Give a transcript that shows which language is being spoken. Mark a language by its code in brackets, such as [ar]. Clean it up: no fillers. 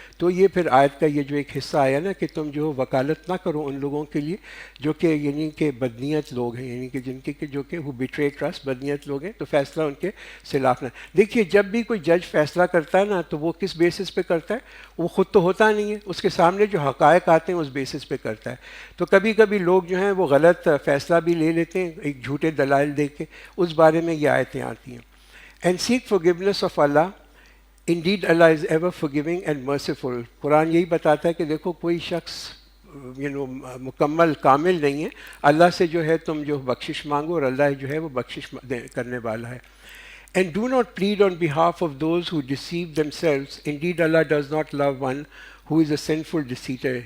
[ur] تو یہ پھر آیت کا یہ جو ایک حصہ آیا نا کہ تم جو وکالت نہ کرو ان لوگوں کے لیے جو کہ یعنی کہ بدنیت لوگ ہیں، یعنی کہ جن کے جو کہ وہ بیٹرے ٹرسٹ بدنیت لوگ ہیں، تو فیصلہ ان کے خلاف نہ. دیکھیے جب بھی کوئی جج فیصلہ کرتا ہے نا تو وہ کس بیسس پہ کرتا ہے؟ وہ خود تو ہوتا نہیں ہے، اس کے سامنے جو حقائق آتے ہیں اس بیسس پہ کرتا ہے. تو کبھی کبھی لوگ جو ہیں وہ غلط فیصلہ بھی لے لیتے ہیں ایک جھوٹے دلائل دے کے. اس بارے میں یہ آیتیں آتی ہیں. [en] And seek forgiveness of Allah. Indeed Allah is ever forgiving and merciful. [ur] قرآن یہی بتاتا ہے کہ دیکھو کوئی شخص مکمل کامل نہیں ہے، اللہ سے جو ہے تم جو بخشش مانگو، اور اللہ جو ہے وہ بخشش کرنے والا ہے. [en] And do not plead on behalf of those who deceive themselves. Indeed Allah does not love one who is a sinful deceiver.